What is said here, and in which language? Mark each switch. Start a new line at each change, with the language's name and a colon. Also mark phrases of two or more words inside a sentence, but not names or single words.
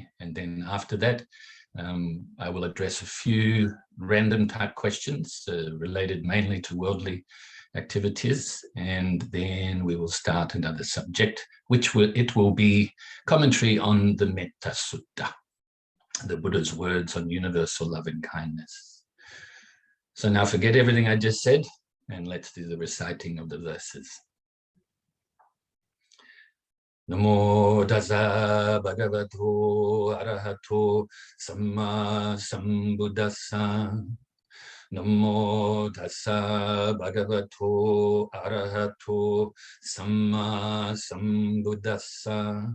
English: And then after that, I will address a few random type questions related mainly to worldly activities, and then we will start another subject, which will be commentary on the Metta Sutta, the Buddha's words on universal love and kindness. So now forget everything I just said, and let's do the reciting of the verses.
Pali: Namo Tassa Bhagavato ArahatoSammaSambuddhassa. Namo Tassa Bhagavato ArahatoSammaSambuddhassa.